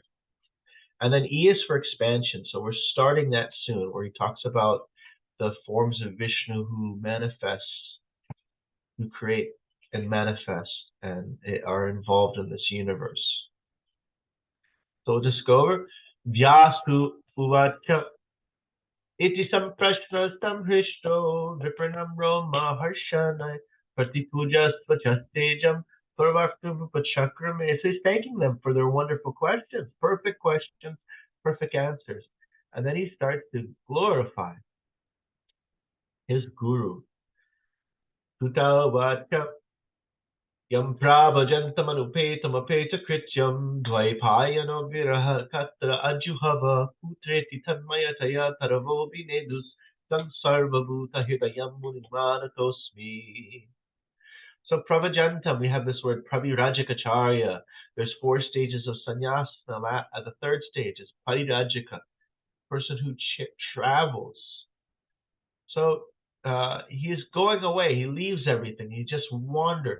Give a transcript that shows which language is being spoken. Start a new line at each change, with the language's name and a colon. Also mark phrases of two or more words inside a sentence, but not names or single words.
English: And then E is for expansion. So we're starting that soon, where he talks about the forms of Vishnu who manifest, who create and manifest and are involved in this universe. So we'll just go over.
Sanskrit: Vyasu uvacha iti samprashnastam hrishto vipranamro maharshanai pratipuja svachastejam parvartupachakrame.
English: So he's thanking them for their wonderful questions, perfect answers. And then he starts to glorify his guru.
Sanskrit: Tuta vacha Yam prabhajantamanupetamapecha krityam dvaipayano viraha katra ajuhava putreti tanmayataya taravo vinedus tam sarvabhuta hidayam munimanatosmi.
English: So prabhajantam, we have this word pravirajikacharya. There's 4 stages of sannyasa. The 3rd stage is parirajika, person who travels. So he is going away. He leaves everything. He just wanders.